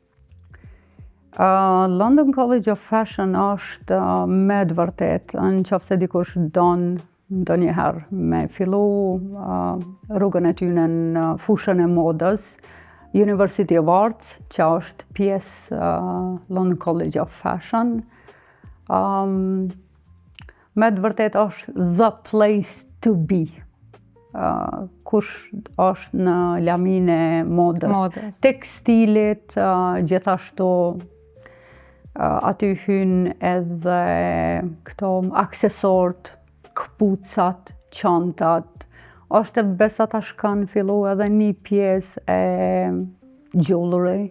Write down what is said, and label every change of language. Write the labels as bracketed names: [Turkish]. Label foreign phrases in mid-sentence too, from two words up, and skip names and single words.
[Albanian] London College of Fashion është me të vërtet, nëse dikush don ndonjëherë me fillu rrugën e tyne në fushën e modës, University of Arts, që është pjesë London College of Fashion. Me të vërtet është [English] the place to be. [Albanian] Kush është në lamin e modës. Tekstilit, gjithashtu aty hyn edhe këto aksesorët, këpucat, çantat, është besa tash kanë fillu edhe një pjesë e jewelry.